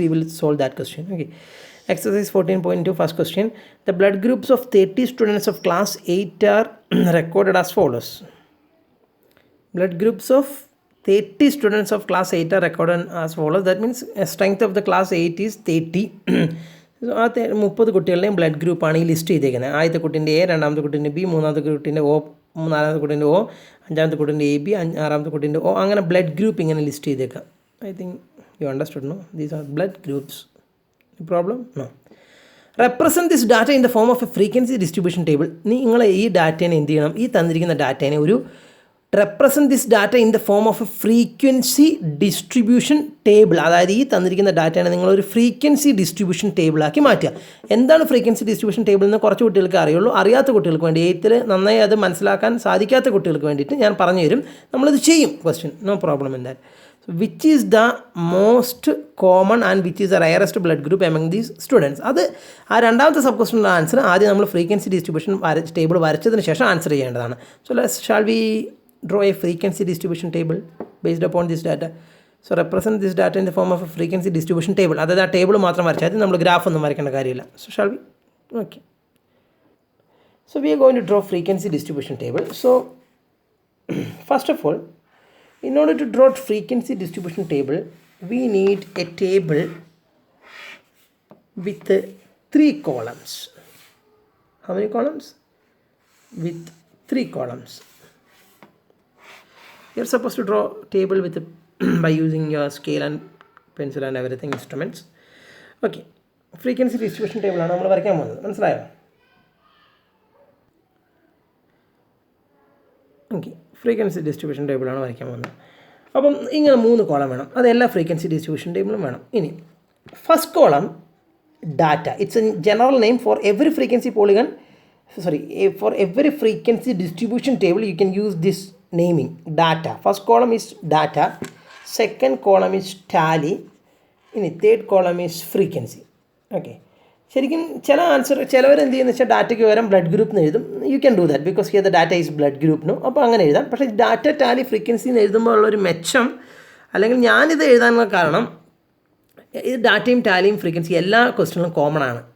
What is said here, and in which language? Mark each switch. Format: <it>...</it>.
<en>We will solve that question. Okay, exercise 14.2, first question. The blood groups of 30 students of class 8 are recorded as follows. Blood groups of 30 students of class 8 are recorded as follows. That means strength of the class 8 is 30.</en> <ml>So ആ 30 കുട്ടികളുടെയും blood ഗ്രൂപ്പാണ് ഈ list ചെയ്തേക്കുന്നത്. ആദ്യത്തെ കുട്ടീൻ്റെ A, രണ്ടാമത്തെ കുട്ടീൻ്റെ B, മൂന്നാമത്തെ കുട്ടീൻ്റെ O, നാലാമത്തെ കുട്ടീൻ്റെ ഒ, അഞ്ചാമത്തെ കുട്ടീൻ്റെ എ ബി, ആറാമത്തെ കുട്ടീൻ്റെ ഒ, അങ്ങനെ ബ്ലഡ് ഗ്രൂപ്പ് ഇങ്ങനെ ലിസ്റ്റ് ചെയ്തേക്കാം.</ml> <en>I think you understood no, these are blood groups. Problem no. Represent this data in the form of a frequency distribution table.</en> <ml>നിങ്ങൾ ഈ ഡാറ്റേനെ എന്ത് ചെയ്യണം, ഈ തന്നിരിക്കുന്ന ഡാറ്റേനെ ഒരു</ml> <en>Represent this data in the form of a frequency distribution table.</en> <ml>അതായത് ഈ തന്നിരിക്കുന്ന ഡാറ്റേനെ നിങ്ങളൊരു ഫ്രീക്വൻസി ഡിസ്ട്രിബ്യൂഷൻ ടേബിളാക്കി മാറ്റുക. എന്താണ് ഫ്രീക്വൻസി ഡിസ്ട്രിബ്യൂഷൻ ടേബിൾ എന്ന് കുറച്ച് കുട്ടികൾക്ക് അറിയുള്ളൂ. അറിയാത്ത കുട്ടികൾക്ക് വേണ്ടി, എയ്ത്തിൽ നന്നായി അത് മനസ്സിലാക്കാൻ സാധിക്കാത്ത കുട്ടികൾക്ക് വേണ്ടിയിട്ട് ഞാൻ പറഞ്ഞു തരും. നമ്മളിത് ചെയ്യും.</ml> <en>Question no problem in that. Which is the most common and which is the rarest blood group among these students.</en> <ml>അത് ആ രണ്ടാമത്തെ സബ് ക്വസ്റ്റിൻ്റെ ആൻസർ ആദ്യം നമ്മൾ ഫ്രീക്വൻസി ഡിസ്ട്രിബ്യൂഷൻ ടേബിൾ വരച്ചതിന് ശേഷം ആൻസർ ചെയ്യേണ്ടതാണ്.</ml> <en>So shall we draw a frequency distribution table based upon this data. So represent this data in the form of a frequency distribution table.</en> <ml>അതായത് ആ table മാത്രം വരച്ചാൽ അത് നമ്മൾ ഗ്രാഫ് ഒന്നും വരയ്ക്കേണ്ട കാര്യമില്ല.</ml> <en>So shall we? Okay. So we are going to draw frequency distribution table. So first of all, in order to draw frequency distribution table, we need a table with 3 columns. How many columns? With 3 columns. You're supposed to draw table with by using your scale and pencil and everything instruments.</en> <ml>Okay, frequency distribution table ആണ് നമ്മൾ വരയ്ക്കാൻ പോകുന്നത്. മനസ്സിലായോ? Okay, frequency distribution ടേബിളാണ് വരയ്ക്കാൻ പോകുന്നത്. അപ്പം ഇങ്ങനെ 3 column വേണം. അത് എല്ലാ ഫ്രീക്വൻസി ഡിസ്ട്രിബ്യൂഷൻ ടേബിളും വേണം. ഇനി first column data.</ml> <en>It's a general name for every frequency polygon. For every frequency distribution table you can use this naming. Data, first column is data, second column is tally, ഇനി third column is frequency.</en> <ml>Okay, ശരിക്കും ചിലവർ എന്ത് ചെയ്യുന്ന വെച്ചാൽ ഡാറ്റയ്ക്ക് പകരം blood group എന്ന് എഴുതും.</ml> <en>you can do that because here the data is</en> <ml>blood ഗ്രൂപ്പിനും. അപ്പോൾ അങ്ങനെ എഴുതാം. പക്ഷേ ഡാറ്റ ടാലി ഫ്രീക്വൻസി എന്ന് എഴുതുമ്പോൾ ഉള്ളൊരു മെച്ചം, അല്ലെങ്കിൽ ഞാനിത് എഴുതാനുള്ള കാരണം, ഇത് ഡാറ്റയും ടാലിയും ഫ്രീക്വൻസി എല്ലാ ക്വസ്റ്റ്യനിലും കോമൺ ആണ്.</ml>